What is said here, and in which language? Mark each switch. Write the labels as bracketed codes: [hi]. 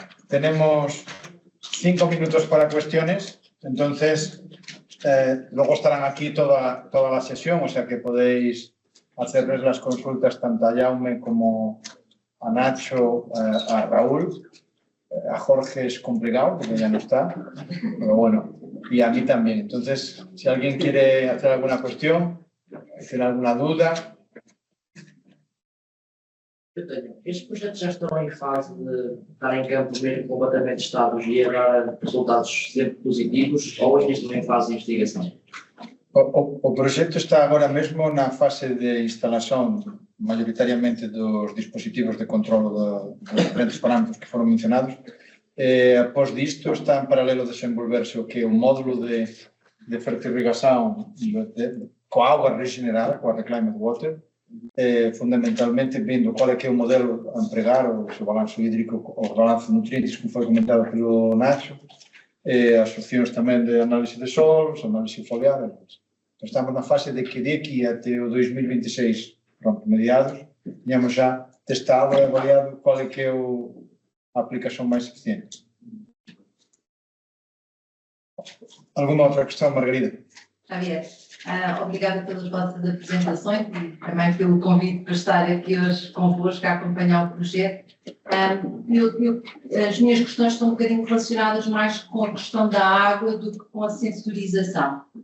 [es] Tenemos 5 minutos para cuestiones, entonces luego estarán aquí toda la sesión, o sea que podéis hacerles las consultas tanto a Jaume como a Nacho, a Raúl. A Jorge es complicado porque ya no está, pero bueno, y a mí también. Entonces, si alguien quiere hacer alguna cuestión, hacer alguna duda. [pt] Eu tenho. Estes projetos já estão em fase de estar em campo mesmo completamente estáveis e a dar resultados sempre positivos ou ainda estão em fase de investigação? [gl] O proxecto está agora mesmo na fase de instalación mayoritariamente dos dispositivos de controlo dos diferentes parámetros que foron mencionados. Após disto está en paralelo desenvolverse o que é o módulo de fertirrigación coa auga regenerada, coa [en] reclaimed water, [gl] fundamentalmente vendo qual é que é o modelo a empregar, o seu balanço hídrico, o balanço de nutrientes, como foi comentado pelo Nacho, as opcións tamén de análise de solos, análise foliar. Então, estamos na fase de que de aquí até o 2026, pronto, mediados, teníamos já testado e avaliado qual é que é a aplicación máis eficiente. [pt] Alguma outra questão, Margarida? Javier, obrigada pelas vossas apresentações e também pelo convite para estar aqui hoje convosco a acompanhar o projeto. As minhas questões estão um bocadinho relacionadas mais com a questão da água do que com a sensorização.